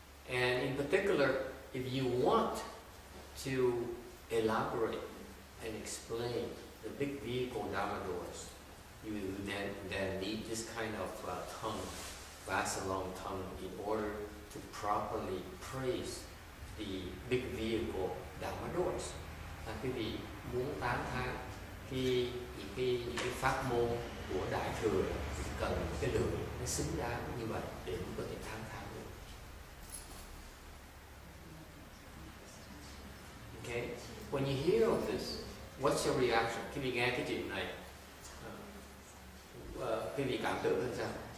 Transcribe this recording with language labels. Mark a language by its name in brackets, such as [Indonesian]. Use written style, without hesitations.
[English] And in particular, if you want to elaborate and explain the big vehicle Dharma doors, you then need this kind of tongue, vast and long tongue, in order to properly praise the big vehicle Dharma doors. [Vietnamese] Quý vị muốn tán thán những cái pháp môn của đại thừa cần cái lưỡi nó xứng đáng như vậy để có thể tán thán được. [English] Okay, when you hear of this, what's your reaction? [Vietnamese] Khi vị nghe cái chuyện này, quý vị cảm tưởng như sao?